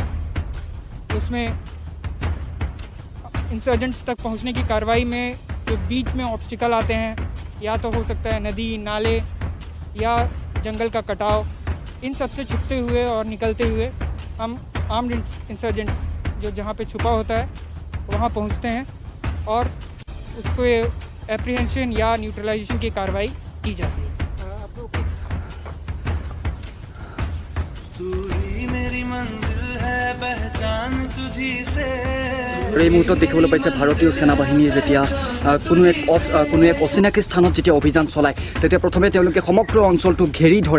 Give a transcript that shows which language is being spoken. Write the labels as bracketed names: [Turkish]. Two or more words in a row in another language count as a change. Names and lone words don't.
[Hindi] उसमें इंसर्जेंट्स तक पहुंचने की कार्रवाई में जो बीच में ऑब्स्टिकल आते हैं, या तो हो सकता है नदी नाले या जंगल का कटाव, इन सब से छुपते हुए और निकलते हुए हम [English] armed insurgents [Hindi] जो जहाँ पे छुपा होता है वहाँ पहुँचते हैं और उसको एप्रीहेंशन या न्यूट्रलाइजेशन की कार्रवाई की जाती है। तू ही मेरी मंजिल है पहचान तुझी से [Assamese] আৰু এই মুহূৰ্তত দেখিবলৈ পাইছে ভাৰতীয় সেনাবাহিনীয়ে যেতিয়া কোনো এক অচিনাকি স্থানত যেতিয়া অভিযান চলায় তেতিয়া প্ৰথমে তেওঁলোকে সমগ্ৰ অঞ্চলটো ঘেৰি ধৰে